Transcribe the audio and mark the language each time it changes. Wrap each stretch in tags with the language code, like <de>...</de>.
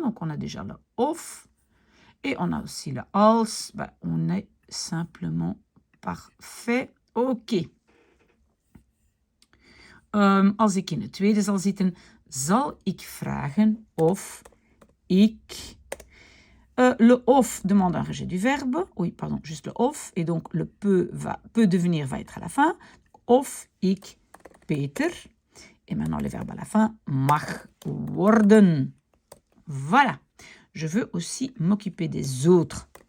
<fr>Donc, on a déjà le of. Et on a aussi le als. Ben, on est simplement parfait. OK.</fr> <nl>Als ik in het tweede zal zitten, zal ik vragen of ik...</nl> <fr>le of demande un rejet du verbe. Oui, pardon, juste le of. Et donc, le peut devenir va être à la fin.</fr> <nl>Of ik Peter.</nl> <fr>Et maintenant, le verbe à la fin,</fr> <nl>mag worden.</nl> <fr>Voilà. Je veux aussi m'occuper des autres.</fr>